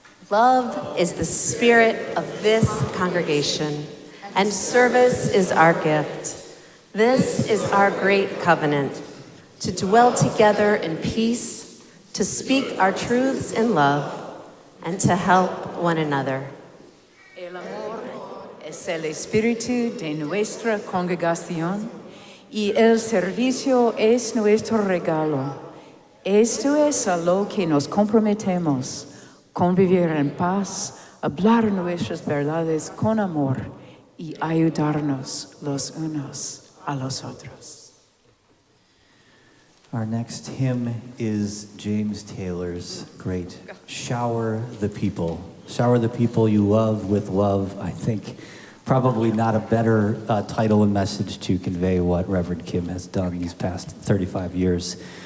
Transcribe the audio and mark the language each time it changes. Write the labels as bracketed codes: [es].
[en] Love is the spirit of this congregation, and service is our gift. This is our great covenant, to dwell together in peace, to speak our truths in love, and to help one another. [es] El amor es el espíritu de nuestra congregación y el servicio es nuestro regalo. Esto es a lo que nos comprometemos, convivir en paz, hablar nuestras verdades con amor y ayudarnos los unos a los otros. [en] Our next hymn is James Taylor's great Shower the People. Shower the people you love with love. I think probably not a better title and message to convey what Reverend Kim has done these past 35 years.